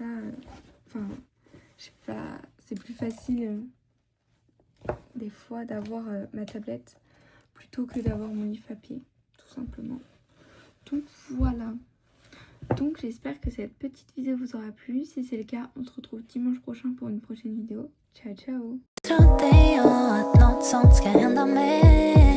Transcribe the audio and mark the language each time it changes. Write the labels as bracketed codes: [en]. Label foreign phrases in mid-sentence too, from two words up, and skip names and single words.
[fr] Enfin, je sais pas, c'est plus facile des fois d'avoir ma tablette plutôt que d'avoir mon livre papier, tout simplement. Donc voilà. Donc j'espère que cette petite vidéo vous aura plu. Si c'est le cas, on se retrouve dimanche prochain pour une prochaine vidéo. [it] Ciao ciao. [sv] Strunt i att något sånt ska hända mig.